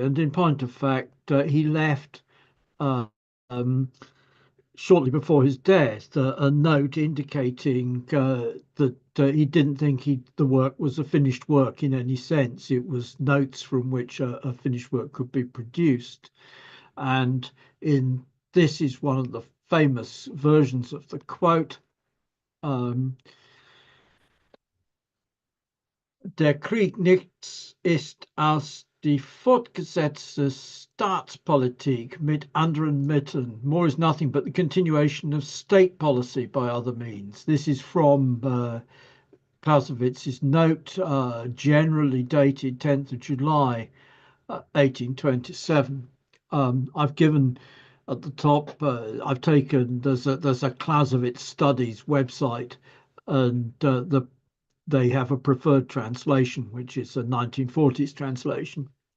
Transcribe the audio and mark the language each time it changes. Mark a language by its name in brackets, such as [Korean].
[English] And in point of fact, he left shortly before his death a note indicating that he didn't think the work was a finished work in any sense. It was notes from which a finished work could be produced. And this is one of the famous versions of the quote. [German] Der Krieg nichts ist als die fortgesetzte Staatspolitik mit anderen Mitteln. [English] More is nothing but the continuation of state policy by other means. This is from Clausewitz's note, generally dated 10th of July, 1827. I've given at the top, I've taken, there's a Clausewitz Studies website, and they have a preferred translation, which is a 1940s translation.